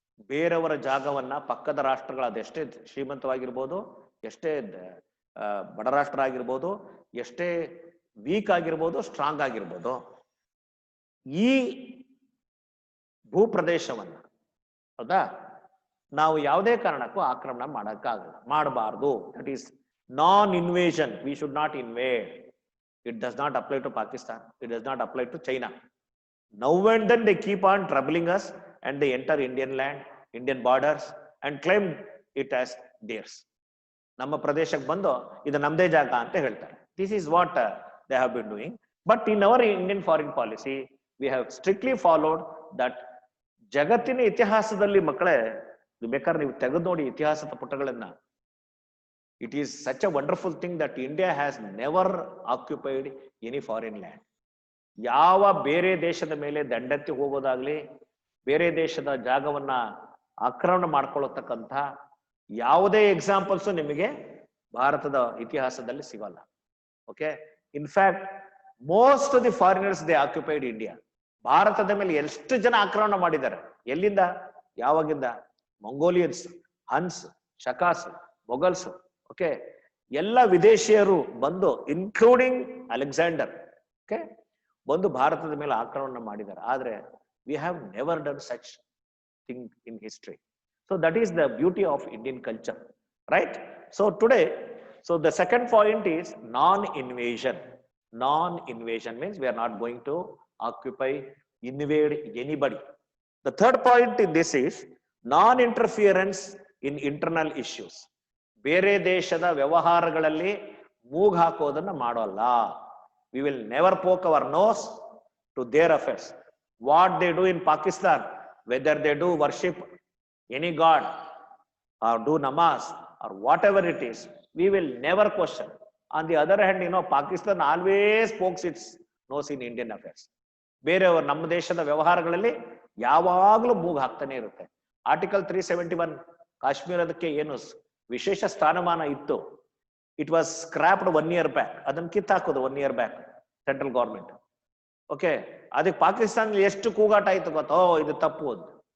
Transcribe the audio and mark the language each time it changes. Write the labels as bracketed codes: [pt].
[kn] ಬೇರೆಯವರ ಜಾಗವನ್ನ ಪಕ್ಕದ ರಾಷ್ಟ್ರಗಳು ಅದೆಷ್ಟೇ ಶ್ರೀಮಂತವಾಗಿರ್ಬೋದು, ಎಷ್ಟೇ ಬಡ ರಾಷ್ಟ್ರ ಆಗಿರ್ಬೋದು, ಎಷ್ಟೇ ವೀಕ್ ಆಗಿರ್ಬೋದು, ಸ್ಟ್ರಾಂಗ್ ಆಗಿರ್ಬೋದು, ಈ ಭೂಪ್ರದೇಶವನ್ನ, ಹೌದಾ, ನಾವು ಯಾವುದೇ ಕಾರಣಕ್ಕೂ ಆಕ್ರಮಣ ಮಾಡಬಾರ್ದು. [en] That is non invasion. We should not invade. It does not apply to Pakistan. It does not apply to China. Now and then they keep on troubling us and they enter Indian land, Indian borders and claim it as theirs. [kn] ನಮ್ಮ ಪ್ರದೇಶಕ್ಕೆ ಬಂದು ಇದು ನಮ್ಮದೇ ಜಾಗ ಅಂತ ಹೇಳ್ತಾರೆ. [en] This is what they have been doing. But in our Indian foreign policy, we have strictly followed that. [kn] ಜಗತ್ತಿನ ಇತಿಹಾಸದಲ್ಲಿ ಮಕ್ಕಳೇ, ಬೇಕಾದ್ರೆ ನೀವು ತೆಗೆದು ನೋಡಿ ಇತಿಹಾಸದ ಪುಟಗಳನ್ನ, [en] it is such a wonderful thing that India has never occupied any foreign land. [kn] ಯಾವ ಬೇರೆ ದೇಶದ ಮೇಲೆ ದಂಡೆತ್ತಿ ಹೋಗೋದಾಗ್ಲಿ, ಬೇರೆ ದೇಶದ ಜಾಗವನ್ನ ಆಕ್ರಮಣ ಮಾಡ್ಕೊಳ್ಳತಕ್ಕಂಥ ಯಾವುದೇ ಎಕ್ಸಾಂಪಲ್ಸ್ ನಿಮಗೆ ಭಾರತದ ಇತಿಹಾಸದಲ್ಲಿ ಸಿಗಲ್ಲ. [en] Okay, in fact most of the foreigners they occupied India. [kn] ಭಾರತದ ಮೇಲೆ ಎಷ್ಟು ಜನ ಆಕ್ರಮಣ ಮಾಡಿದ್ದಾರೆ, ಎಲ್ಲಿಂದ, ಯಾವಾಗಿಂದ? ಮಂಗೋಲಿಯನ್ಸ್, ಹನ್ಸ್, ಶಕಾಸ್, ಮೊಘಲ್ಸ್, ಓಕೆ, ಎಲ್ಲ ವಿದೇಶಿಯರು ಬಂದು, ಇನ್ಕ್ಲೂಡಿಂಗ್ ಅಲೆಕ್ಸಾಂಡರ್, ಓಕೆ, ಬಂದು ಭಾರತದ ಮೇಲೆ ಆಕ್ರಮಣ ಮಾಡಿದ್ದಾರೆ. [en] ಆದ್ರೆ we have never done such thing in history. So that is the beauty of Indian culture, right? So today, so the second point is non-invasion. Non-invasion means we are not going to occupy, invade anybody. The third point in this is non-interference in internal issues. [kn] ಬೇರೆ ದೇಶದ ವ್ಯವಹಾರಗಳಲ್ಲಿ ಮೂಗು ಹಾಕೋದನ್ನ ಮಾಡೋಲ್ಲ. [en] We will never poke our nose to their affairs. What they do in Pakistan, whether they do worship any god or do namaz or whatever it is, we will never question. On the other hand, Pakistan always pokes its nose in Indian affairs. [kn] ಬೇರೆಯವರು ನಮ್ಮ ದೇಶದ ವ್ಯವಹಾರಗಳಲ್ಲಿ ಯಾವಾಗಲೂ ಮೂಗು ಹಾಕ್ತಾನೆ ಇರುತ್ತೆ. Article 371 ಕಾಶ್ಮೀರದಕ್ಕೆ ಏನು ವಿಶೇಷ ಸ್ಥಾನಮಾನ ಇತ್ತು, [en] It was scrapped 1 year back. [kn] ಅದನ್ನ ಕಿತ್ತಾಕೋದು [en] 1 year back central government. [kn] Okay, ಅದಕ್ಕೆ ಪಾಕಿಸ್ತಾನ ಎಷ್ಟು ಕೂಗಾಟ ಆಯ್ತು ಗೊತ್ತೋ, ಇದು ತಪ್ಪು ಅಂತ.